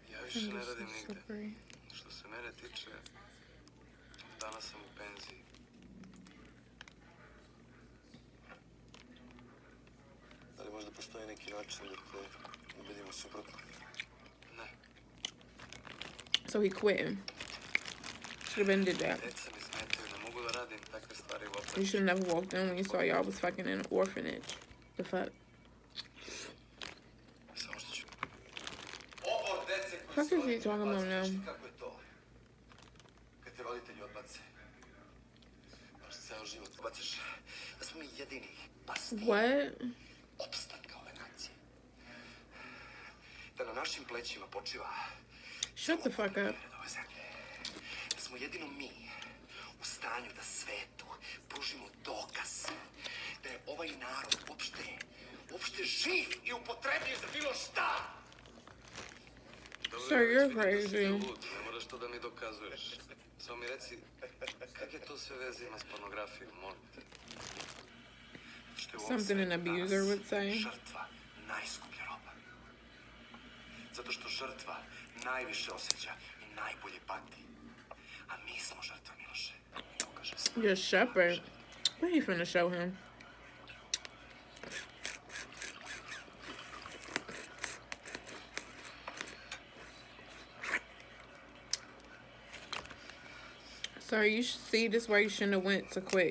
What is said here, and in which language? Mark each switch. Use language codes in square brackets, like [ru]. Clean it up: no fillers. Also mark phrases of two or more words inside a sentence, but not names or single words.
[sr] više ne radim nigde. Što se mene tiče, danas sam u penziji. Da li možda postoji neki način da te ubedimo suprotno? Ne. [en] So he quit. Should have been did that. [sr] Deca mi smetaju, ne mogu da radim takve stvari u opet. [en] You should have never walked in when you saw y'all was fucking in an orphanage. The fuck? [sr] Samo što ću... [en] Fuck is he talking about now? [sr] Kako je to? Kad te roditelji odbace. Baš ceo život odbaciš. Da smo mi jedini pasni. [en] What? [sr] Opstanka ove nacije. Da na našim plećima počiva... [en] Shut the fuck up. [sr] Da smo jedino mi u stanju da svetu pružimo dokaz da je ovaj narod uopšte živ i upotrebljiv za bilo šta. [en] Sir, you're crazy. [sr] Ne moraš to da mi dokazuješ. Samo mi reci, kakve to sve veze ima s pornografijom, molim te? [en] Something an abuser would say. [sr] Žrtva najskuplja roba. Zato što žrtva najviše osjeća i najbolje pati. A mi smo žrtva, Miloše. [en] Your shepherd. What are you finna show him? Sorry, you see, this why you shouldn't have went to quit.